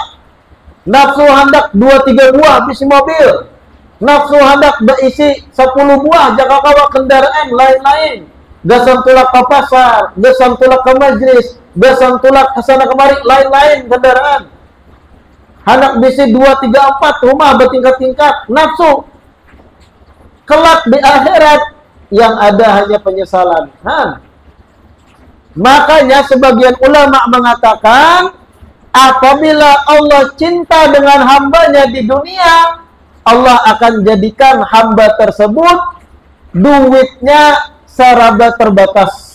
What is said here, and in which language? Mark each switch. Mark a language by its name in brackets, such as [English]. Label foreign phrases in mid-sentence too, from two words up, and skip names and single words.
[Banjar] Nafsu hendak 2-3 buah bisi mobil. Nafsu hendak berisi 10 buah jaga kawa kendaraan lain-lain. Gasan tulak ke pasar, gasan tulak ke majlis, gasan tulak ke sana kemari lain-lain kendaraan. Hendak bisi 2-3-4 rumah bertingkat-tingkat. Nafsu. [Indonesian] Kelak di akhirat yang ada hanya penyesalan. Makanya sebagian ulama mengatakan, apabila Allah cinta dengan hambanya di dunia, Allah akan jadikan hamba tersebut duitnya seraba terbatas.